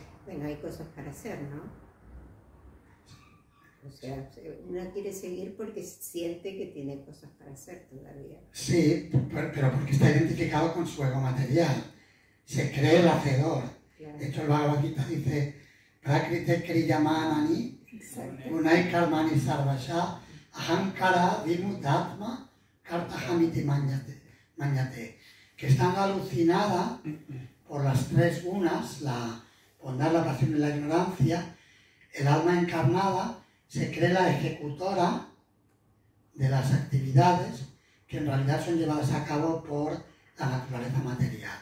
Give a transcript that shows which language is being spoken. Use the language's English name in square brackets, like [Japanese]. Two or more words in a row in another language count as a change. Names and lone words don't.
[Spanish] Bueno, hay cosas para hacer, ¿no? O sea, uno quiere seguir porque siente que tiene cosas para hacer todavía. Sí, pero porque está identificado con su ego material. Se cree el hacedor. Claro. De hecho, el Bhagavad Gita dice, [Sanskrit] प्रकृतेः क्रियमाणानि, [Spanish] Exacto. [Sanskrit] गुणैः कर्माणि सर्वशः अहङ्कार विमूढात्मा कर्ताहमिति मन्यते, [Spanish] que estando alucinada por las tres gunas, la bondad, la pasión y la ignorancia, el alma encarnada se cree la ejecutora de las actividades que en realidad son llevadas a cabo por la naturaleza material.